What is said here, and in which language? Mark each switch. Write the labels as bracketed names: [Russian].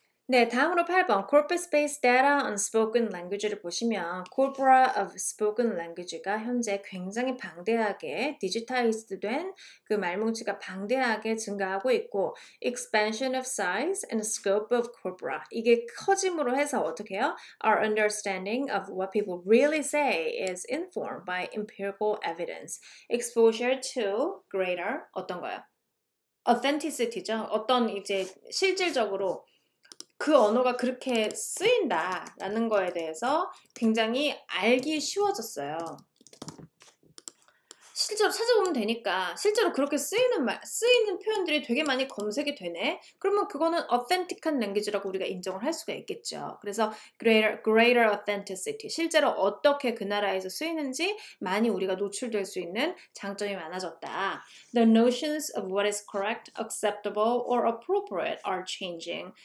[Korean] 네, 다음으로 8번 [English] Corpus-based data on spoken language [Korean] 를 보시면 corpora of spoken language가 현재 굉장히 방대하게 디지타이즈드 된 그 말뭉치가 방대하게 증가하고 있고 [English] expansion of size and scope of corpora [Korean] 이게 커짐으로 해서 어떻게 해요? [English] Our understanding of what people really say is informed by empirical evidence. Exposure to greater [Korean] 어떤 거요? [English] Authenticity죠. [Korean] 어떤 이제 실질적으로 그 언어가 그렇게 쓰인다라는 거에 대해서 굉장히 알기 쉬워졌어요. 실제로 찾아보면 되니까 실제로 그렇게 쓰이는 표현들이 되게 많이 검색이 되네. 그러면 그거는 authentic한 language라고 우리가 인정을 할 수가 있겠죠. 그래서 greater authenticity, 실제로 어떻게 그 나라에서 쓰이는지 많이 우리가 노출될 수 있는 장점이 많아졌다. [English] The notions of what is correct, acceptable, or appropriate are changing.